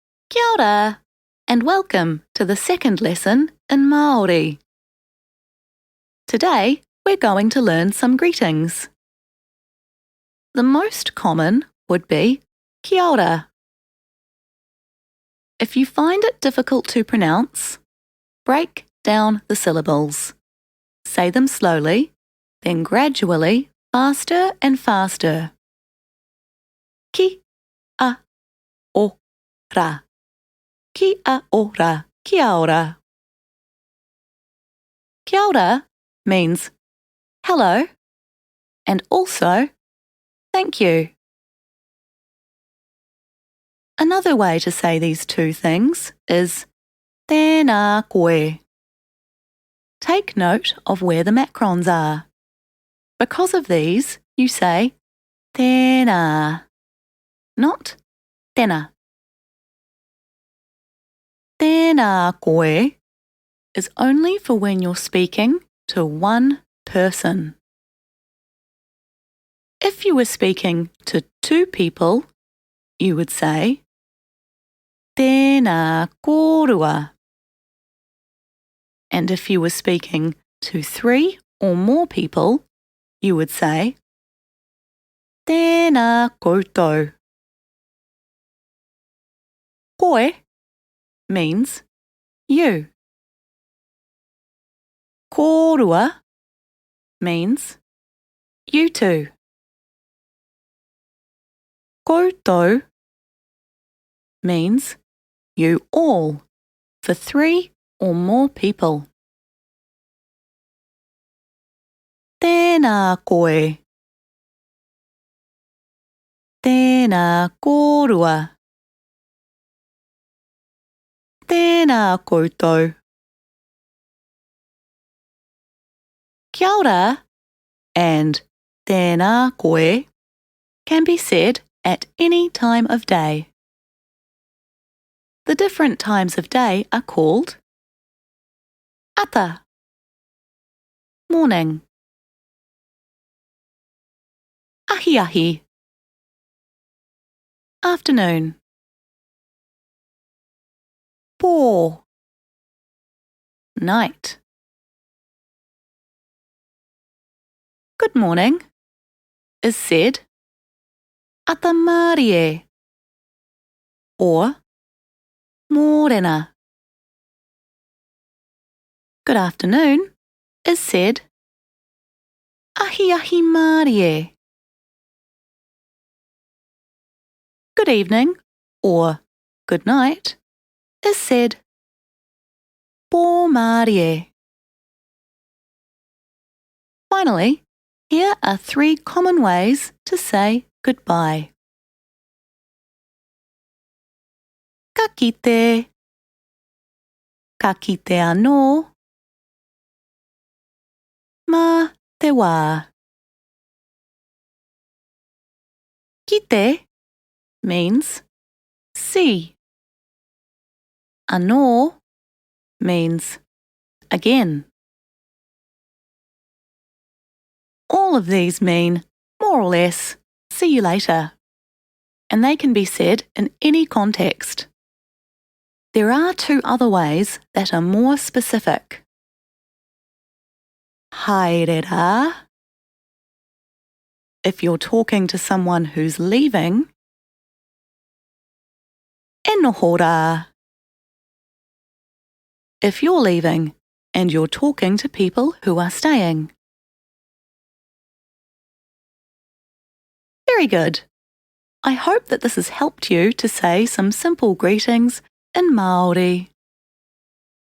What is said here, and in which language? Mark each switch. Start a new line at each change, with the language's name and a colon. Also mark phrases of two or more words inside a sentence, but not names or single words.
Māori: Kia ora,
English: and welcome to the second lesson in Māori. Today, we're going to learn some greetings. The most common would be
Māori: kia ora.
English: If you find it difficult to pronounce, break down the syllables. Say them slowly, then gradually, faster and faster.
Māori: Ki a ora. Kia ora, kia ora. Kia ora
English: means hello and also thank you. Another way to say these two things is
Māori: Tēnā koe.
English: Take note of where the macrons are. Because of these, you say Tēnā, not Tēnā.
Māori: Tēnā koe
English: is only for when you're speaking to one person. If you were speaking to two people, you would say
Māori: Tēnā kōrua.
English: And if you were speaking to three or more people, you would say
Māori: Tēnā koutou.
English: Koe means you. Kōrua means you two. Koutou means you all, for three or more people.
Māori: Tēnā koe. Tēnā kōrua. Tēnā koutou. Kia ora
English: and
Māori: tēnā koe
English: can be said at any time of day. The different times of day are called ata, morning, ahiahi, afternoon, pō, night. Good morning is said
Māori: ata mārie
English: or mōrena. Good afternoon is said
Māori: Ahiahi mārie.
English: Good evening or good night is said
Māori: pō mārie.
English: Finally, here are three common ways to say goodbye.
Māori: Ka kite. Ka kite anō. Mā te wā.
English: Kite means see. Anō means again. All of these mean, more or less, see you later, and they can be said in any context. There are two other ways that are more specific.
Māori: Haerera.
English: If you're talking to someone who's leaving.
Māori: E noho rā.
English: If you're leaving and you're talking to people who are staying. Very good. I hope that this has helped you to say some simple greetings in Māori.